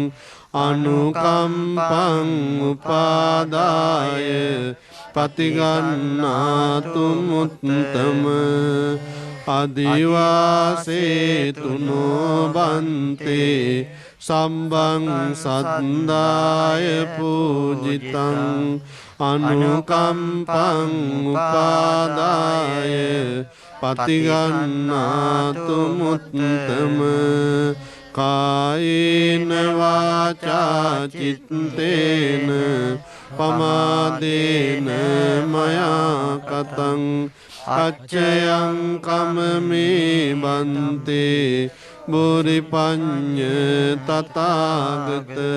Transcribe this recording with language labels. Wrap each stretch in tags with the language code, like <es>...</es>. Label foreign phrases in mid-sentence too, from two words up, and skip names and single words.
<pi>අනුකම්පං උපාදාය පතිගන්නාතු මුත්තම අදිවාසේතුනෝ බන්තේ සම්බං සද්දාය පූජිතං අනුකම්පං උපාදාය පතිගන්නාතු මුත්තම කායේන වාචා චිත්තේන පමාදේන මයා කතං අච්චයං කමමේ බන්තේ බුරිපඤ්ඤ තථාගත</pi>